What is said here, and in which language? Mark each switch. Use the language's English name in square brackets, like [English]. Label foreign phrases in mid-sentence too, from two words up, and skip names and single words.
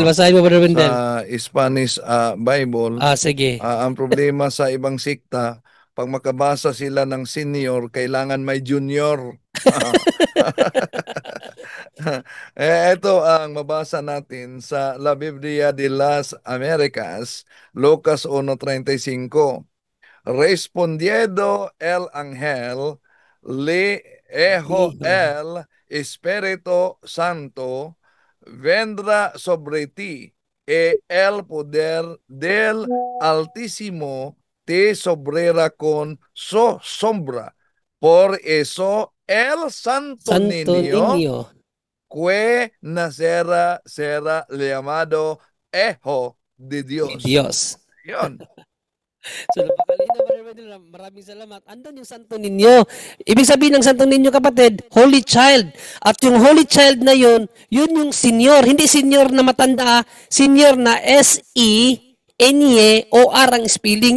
[Filipino] Basahin mo, Brother Wendell. Sa [English] Spanish Bible, [Filipino] Sige. ang problema sa ibang sikta, pag makabasa sila ng senior, kailangan may junior. Ito ang mabasa natin sa La Biblia de las Americas, Lucas 1:35. [Spanish] Respondiendo el ángel, le dijo el Espíritu Santo vendrá sobre ti, y el poder del Altísimo te sobrera con su sombra. Por eso el santo niño que nacerá será llamado Hijo de Dios. [Filipino] Yun. So, napakalinaw, Brother Wendell. Maraming salamat. Andun yung [Spanish] santo ninyo. [Filipino] Ibig sabihin ng [Spanish] santo ninyo, [Filipino] kapatid, [English] Holy Child. [Filipino] At yung [English] Holy Child [Filipino] na yun yung senior. Hindi senior na matanda, senior na S-E-N-E-O-R ang spelling.